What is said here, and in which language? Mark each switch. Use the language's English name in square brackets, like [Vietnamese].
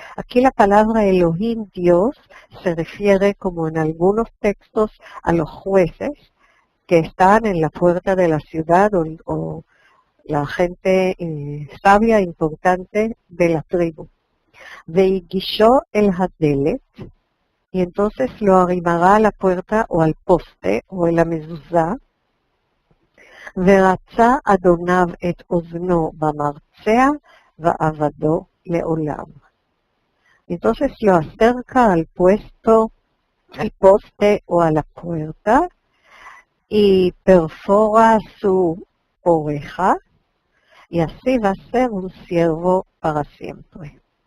[Spanish] Aquí la palabra Elohim, Dios, se refiere, como en algunos textos, a los jueces que están en la puerta de la ciudad o la gente sabia, importante de la tribu. [Hebrew] Veigisho el hadelet, [Spanish] y entonces lo arrimará a la puerta o al poste o en la mezuzá. [Hebrew] ורצה אדוניו את אוזנו במרצע ועבדו לעולם. [Spanish] Entonces lo acerca al puesto, al poste o a la puerta y perfora su oreja y así va a ser un siervo para siempre.